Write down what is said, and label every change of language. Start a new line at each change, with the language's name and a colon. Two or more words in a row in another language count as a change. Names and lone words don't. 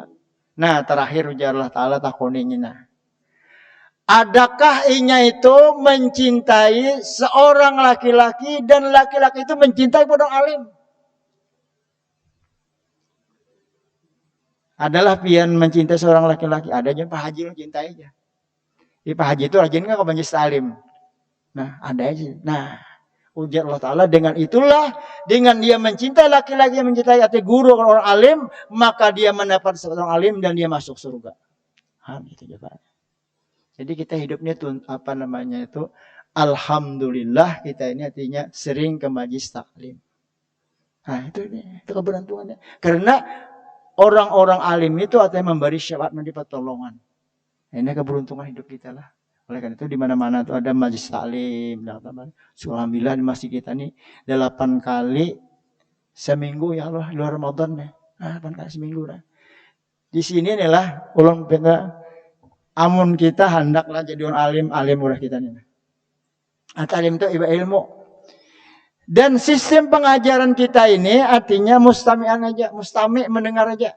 Banjar: Nah, terakhir ujar Allah Ta'ala takuninya nah. Adakah inya itu mencintai seorang laki-laki dan laki-laki itu mencintai orang alim? Adalah pian mencintai seorang laki-laki.
Indonesian: Adanya Pak Haji mencintai aja. Pak Haji itu rajin nggak ke majelis alim? Nah, ada aja. Nah, ujar Allah Ta'ala dengan itulah, dengan dia mencintai laki-laki yang mencintai arti guru orang alim, maka dia mendapat seorang alim dan dia masuk surga. Gitu jawabannya. Jadi kita hidupnya tuh alhamdulillah kita ini artinya sering ke majelis taklim. Nah itu keberuntungannya. Karena orang-orang alim itu artinya memberi syafaat, memberi pertolongan. Ini keberuntungan hidup kita lah. Oleh karena itu di mana-mana tuh ada majelis taklim. Alhamdulillah di masjid kita nih 8 kali seminggu
Arabic: يا الله
Indonesian: luar Ramadan nih. 8 kali seminggu dah.
Banjar: Di sini inilah ulun amun kita hendaklah jadi orang alim ulah kita nih.
Indonesian: Alim itu ilmu. Dan sistem pengajaran kita ini artinya mustami'an aja, mustami' mendengar aja.